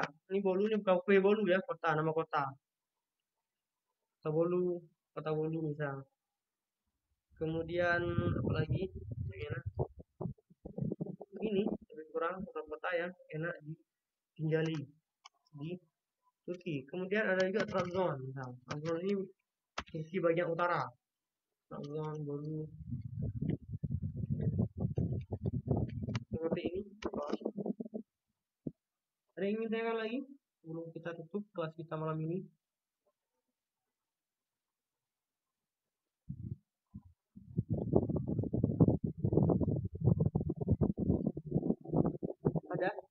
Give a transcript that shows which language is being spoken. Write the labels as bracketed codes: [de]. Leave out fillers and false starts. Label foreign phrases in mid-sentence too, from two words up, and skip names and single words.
[id] Ini Bolu ini bukan kue Bolu ya, nama kota. Kota Bolu, kota Bolu misal. Kemudian apalagi kira-kira ini lebih kurang kota-kota yang enak ditinggali di Turki. Kemudian ada juga Trabzon misal. Trabzon ini Turki bagian utara. Trabzon, Bolu, seperti ini. Ada yang ingin tanyakan lagi sebelum kita tutup kelas kita malam ini? Ada?